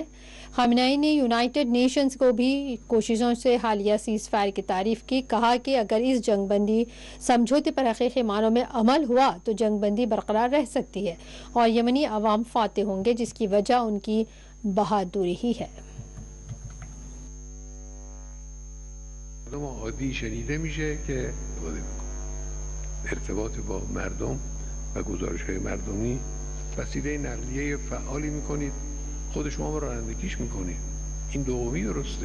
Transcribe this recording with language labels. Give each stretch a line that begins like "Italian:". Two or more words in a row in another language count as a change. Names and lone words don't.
Urdu: خامنہ ای نے یونائیٹڈ نیشنز کو بھی کوششوں سے حالیہ
English: cease fire
Urdu: کی تعریف کی. کہا کہ اگر اس جنگ بندی سمجھوتے پر حقیقی معنوں میں عمل ہوا تو جنگ بندی برقرار رہ سکتی ہے اور یمنی عوام فاتح ہوں گے، جس کی وجہ ان کی بہادری ہی ہے.
Persian: عادی شنیده میشه که ارتباط با مردم و گزارش‌های مردمی وسیله نقلیه فعالی میکنید، خود شما رو رانندگیش میکنید. این دومی درسته.